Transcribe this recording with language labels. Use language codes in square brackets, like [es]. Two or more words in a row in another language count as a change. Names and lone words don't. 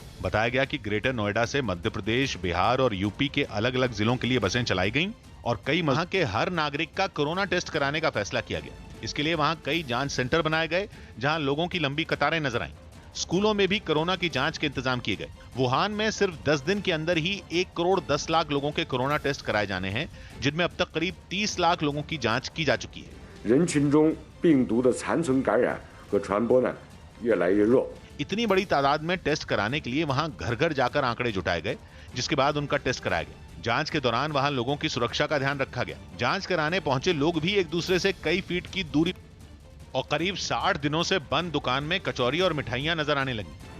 [hi] बताया गया कि ग्रेटर नोएडा से मध्य प्रदेश, बिहार और यूपी के अलग अलग जिलों के लिए बसें चलाई गईं और कई वहां के हर नागरिक का कोरोना टेस्ट कराने का फैसला किया गया। इसके लिए वहां कई जांच सेंटर बनाए गए, जहां लोगों की लंबी कतारें नजर आईं। स्कूलों में भी कोरोना की जांच के इंतजाम किए गए। वुहान में सिर्फ 10 दिन के अंदर ही 1 करोड़ 10 लाख लोगों के कोरोना टेस्ट कराए जाने हैं, जिनमें अब तक करीब 30 लाख लोगों की जांच की जा चुकी है। [zh] 人群中病毒的残存感染和传播呢越来越弱。 [hi] इतनी बड़ी तादाद में टेस्ट कराने के लिए वहां घर घर जाकर आंकड़े जुटाए गए, जिसके बाद उनका टेस्ट कराया गया। जांच के दौरान वहां लोगों की सुरक्षा का ध्यान रखा गया। जांच कराने पहुंचे लोग भी एक दूसरे से कई फीट की दूरी और करीब 60 दिनों से बंद दुकान में कचौरी और मिठाइयां नजर आने लगी।